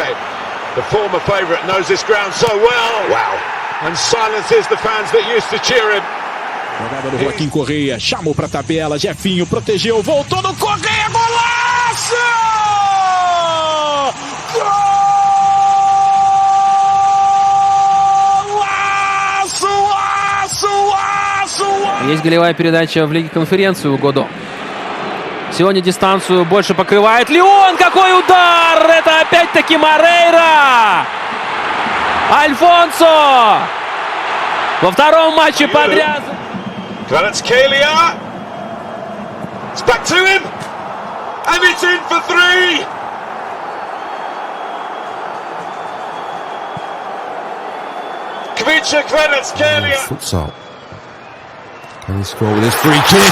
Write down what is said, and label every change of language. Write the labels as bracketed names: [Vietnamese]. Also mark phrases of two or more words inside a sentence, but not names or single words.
[English] The former favourite knows this ground so well. Wow. And silences the fans that used to cheer him. [Portuguese] Jogada do Joaquim Correia, chamou pra tabela, Jefinho protegeu, voltou no Correia, golaço! [Russian] Есть голевая передача в Лиге Конференции у Годо. Сегодня дистанцию больше покрывает Леон. Какой удар! Это опять-таки Морейра! Альфонсо! Во втором матче подряд. [English] Kvaratskhelia. It's back to him. And it's in for 3. Kvaratskhelia. Futsal. Can he score with his free kick?